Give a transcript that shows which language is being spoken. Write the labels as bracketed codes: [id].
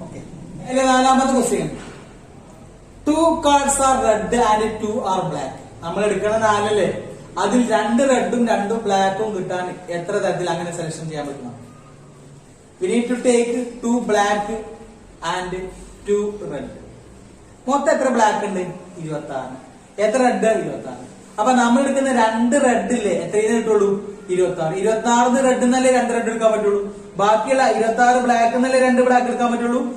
[ml] Okay, അതിലെ 4ാമത്തെ question, [en] 2 cards are red and 2 are black. [ml] നമ്മൾ എടുക്കണ 4 അല്ലേ, അതിൽ 2 റെഡും 2 ബ്ലാക്കും കിട്ടാൻ എത്ര തരത്തിൽ അങ്ങനെ സെലക്ഷൻ ചെയ്യാൻ പറ്റും? [en] We need to take 2 black and 2 red. [ml] മൊത്തം എത്ര ബ്ലാക്ക് ഉണ്ട്? 26. എത്ര റെഡ്? 26. അപ്പൊ നമ്മൾ എടുക്കുന്ന 2 റെഡ് ഇല്ലേ, എത്രയെന്ന് കിട്ടുള്ളൂ? 26. 26 റെഡ് എന്നല്ലേ 2 റെഡ് എടുക്കാൻ പറ്റുള്ളൂ. ബാക്കിയുള്ള 26 ബ്ലാക്ക് എന്നല്ലേ 2 ബ്ലാക്ക് എടുക്കാൻ പറ്റുള്ളൂ.